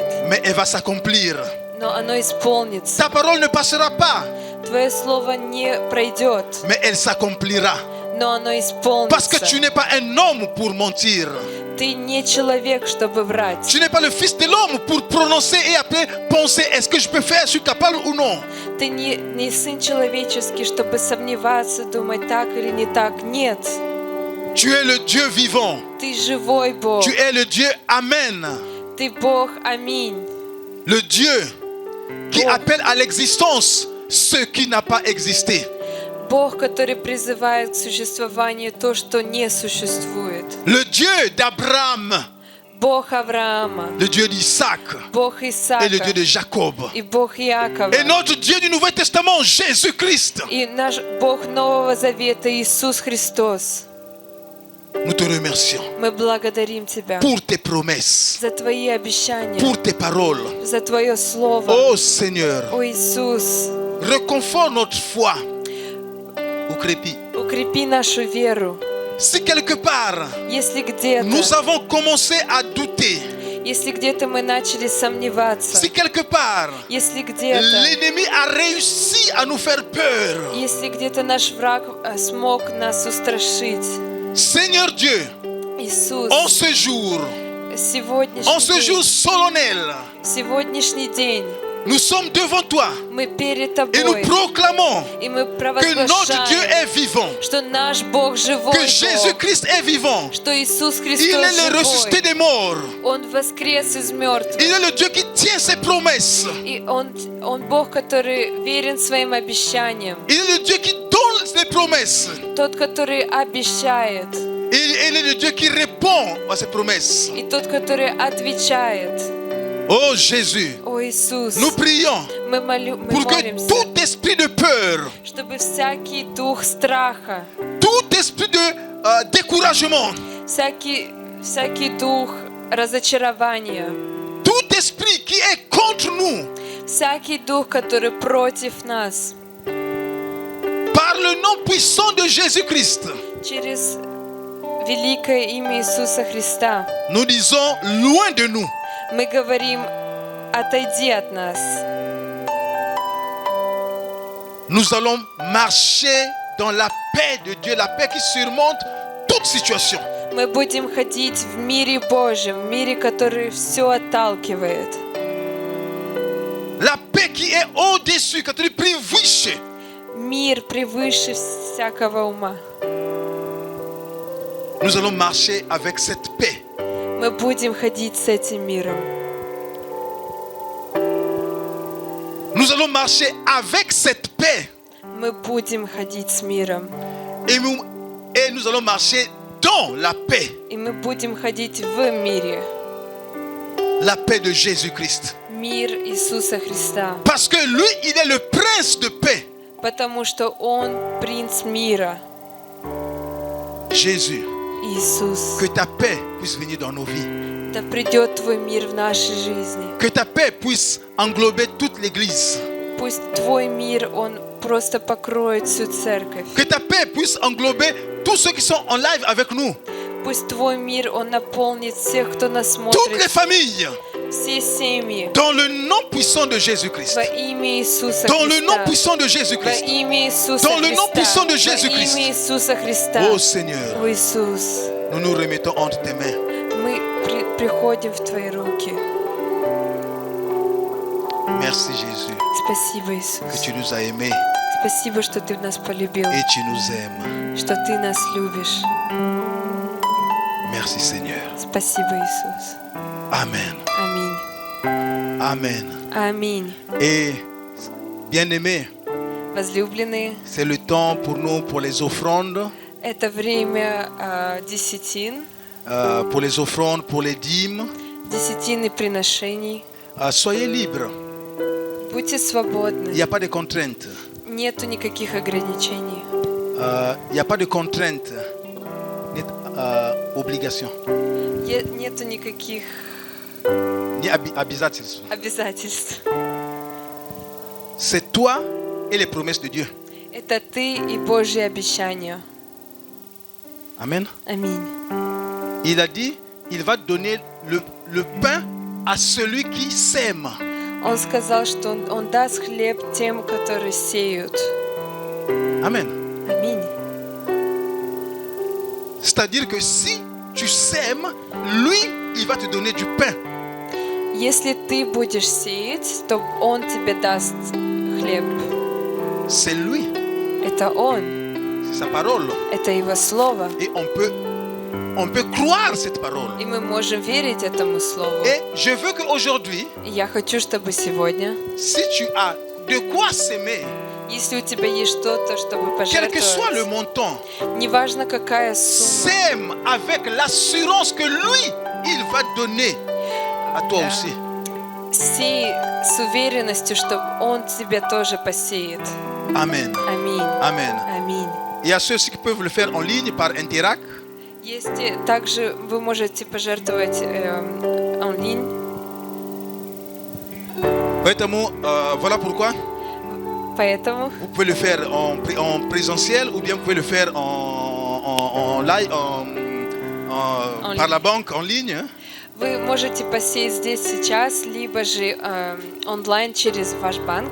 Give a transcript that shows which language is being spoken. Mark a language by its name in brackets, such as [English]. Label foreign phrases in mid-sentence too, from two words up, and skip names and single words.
[French] mais elle va s'accomplir. [Russian] но оно исполнится. [French] Ta parole ne passera pas, [Russian] Твое Слово не пройдет, [French] mais elle s'accomplira. [Russian] но оно [French] Parce que [Russian] исполнится. [French] tu n'es pas un homme pour mentir. [Russian] Ты не человек, чтобы врать. [French] Tu n'es pas le fils de l'homme pour prononcer et après penser est-ce que je peux faire, je suis capable ou non. [Russian] Ты не сын человеческий, чтобы сомневаться, думать так или не так. Нет. [French] Tu es le Dieu vivant. [Russian] Ты живой Бог. [French] Tu es le Dieu Amen. [Russian] Ты Бог. Аминь. [French] Le Dieu qui [Russian] Бог. [French] appelle à l'existence ce qui n'a pas existé. [Russian] Бог, который призывает к существованию то, что не существует. [French] Le Dieu d'Abraham, [Russian] Бог Авраама, [French] le Dieu d'Isaac [Russian] Бог Исаака [French] et le Dieu de Jacob. [Russian] и Бог Иакова. [French] Et notre Dieu du Nouveau Testament, Jésus-Christ. [Russian] И наш Бог Нового Завета, Иисус Христос. [French] Nous te remercions [Russian] Мы благодарим Тебя [French] pour tes promesses, [Russian] за Твои обещания, [French] pour tes paroles. [Russian] за Твое Слово. [French] Oh Seigneur, [Russian] О Иисус, [French] reconfort notre foi. [Russian] Укрепи. укрепи нашу веру. [French] Si quelque part [Russian] Если где-то, [French] nous avons commencé à douter, [Russian] если где-то мы начали сомневаться, [French] si quelque part [Russian] если где-то, [French] l'ennemi a réussi à nous faire peur, [Russian] если где-то наш враг смог нас устрашить, [French] Seigneur Dieu, [Russian] Иисус, [French] en ce jour, en ce jour solennel, [Russian] сегодняшний день [French] nous sommes devant toi [Russian] мы перед [French] et nous [Russian] Тобой, [French] proclamons [Russian] и мы [French] que notre Dieu [Russian] провозглашаем, [French] est vivant, [Russian] что наш Бог живой [French] que [Russian] Бог, [French] Jésus-Christ est vivant. [Russian] что Иисус [French] Il [Russian] Христос [French] est le ressuscité [Russian] живой. [French] des morts. [Russian] Он воскрес из [French] Il [Russian] мертвых. [French] est le Dieu qui tient ses promesses. [Russian] И он Бог, который верен своим обещаниям. [French] Il est le Dieu qui donne les promesses. [Russian] Тот, который обещает. [French] Il est le Dieu qui répond à ses promesses. [Russian] И тот, который отвечает. [French] Oh Jésus, [Russian] О Иисус, [French] nous prions [Russian] мы [French] pour que [Russian] молимся, [French] tout esprit de peur, [Russian] чтобы всякий дух страха, [French] tout esprit de découragement, [Russian] всякий дух разочарования, [French] tout esprit qui est contre nous, [Russian] всякий дух, который против нас, [French] par le nom puissant de Jésus-Christ, [Russian] через великое имя Иисуса Христа, [French] nous disons loin de nous. [Russian] мы говорим: отойди от нас. [French] Nous allons marcher dans la paix de Dieu, la paix qui surmonte toute situation. [Russian] Мы будем ходить в мире Божьем, в мире, который все отталкивает. [French] La paix qui est au-dessus, qui est prévue. [Russian] Мир превыше всякого ума. [French] Nous allons marcher avec cette paix. [Russian] Мы будем ходить с этим миром. [French] Nous allons marcher avec cette paix. [Russian] Мы будем ходить с миром. [French] Et nous allons marcher dans la paix. [Russian] И мы будем ходить в мире. [French] La paix de Jésus-Christ. [Russian] Мир Иисуса Христа. [French] Parce que lui, il est le prince de paix. [Russian] Потому что Он принц мира. [French] Jésus, [Russian] Иисус, [French] Que ta paix puisse venir dans nos vies. [Russian] да придет Твой мир в нашей жизни. [French] Que ta paix puisse englober toute l'Église. [Russian] Пусть Твой мир, он просто покроет всю церковь. [French] Que ta paix puisse englober tous ceux qui sont en live avec nous. [Russian] Пусть Твой мир, он наполнит всех, кто нас [French] Toutes les [Russian] смотрит, [French] familles. [Russian] все семьи. [French] Dans le nom puissant de Jésus-Christ. [Russian] Во имя Иисуса [French] Dans le nom [Russian] Христа. [French] puissant de [Russian] Во [French] Jésus-Christ. [Russian] имя Иисуса [French] Dans le nom puissant de [Russian] Христа. Во [French] Jésus-Christ. [Russian] имя Иисуса Христа. [French] Oh Seigneur, [Russian] О, Иисус, [French] nous nous remettons entre tes mains. [Russian] мы приходим в Твои руки. [French] Merci Jésus, [Russian] Спасибо, [French] que [Russian] Иисус. [French] tu nous as aimés [Russian] Спасибо, что Ты нас полюбил, [French] et tu nous aimes. [Russian] что Ты нас любишь. [French] Merci Seigneur. [Russian] Спасибо, Иисус. [French] Amen. [Russian] Аминь. [French] Amen. [Russian] Аминь. [French] Et bien-aimés, [Russian] Возлюбленные, [French] c'est le temps pour nous, pour les offrandes, [Russian] это время десятин, [French] pour les offrandes, pour les dîmes. [Russian] десятины приношений. [French] Soyez libres. [Russian] Будьте [French] Il [Russian] свободны. [French] n'y a pas de contraintes. [Russian] Нету никаких ограничений. [French] Il n'y a pas de contraintes, ni obligations, [Russian] Нету никаких ni обязательств. обязательств. [French] C'est toi et les promesses de Dieu. [Russian] Это Ты и Божьи обещания. [French] Amen. [Russian] Аминь. [French] Il a dit, il va donner le pain à celui qui sème. [Russian] Он сказал, что Он даст хлеб тем, которые сеют. [French] Amen. [Russian] Аминь. [French] C'est-à-dire que si tu sèmes, lui, il va te donner du pain. [Russian] Если ты будешь сеять, то Он тебе даст хлеб. [French] C'est lui, [Russian] Это Он. [French] c'est sa parole. [Russian] Это Его Слово. [French] Et on peut croire cette parole. [Russian] И мы можем верить этому Слову. [French] Et je veux qu'aujourd'hui, [Russian] И я хочу, чтобы сегодня, [French] si tu as de quoi s'aimer, [Russian] если у тебя есть что-то, чтобы [French] quel que soit le [Russian] пожертвовать, [French] montant, [Russian] неважно какая сумма, [French] sème avec l'assurance que lui, il va donner à toi aussi. [Russian] сей с уверенностью, что Он тебе тоже посеет. [French] Amen. [Russian] Аминь. [French] Amen. [Russian] Аминь. [French] Il y a ceux qui peuvent le faire en ligne par Interact. [Russian] Есть также вы можете пожертвовать онлайн. Поэтому, [French] voilà pourquoi [Russian] Поэтому [French] vous pouvez le faire en présentiel ou bien vous pouvez le faire en live, par la banque en ligne. Hein. [Russian] вы можете посеять здесь сейчас, либо же онлайн через ваш банк.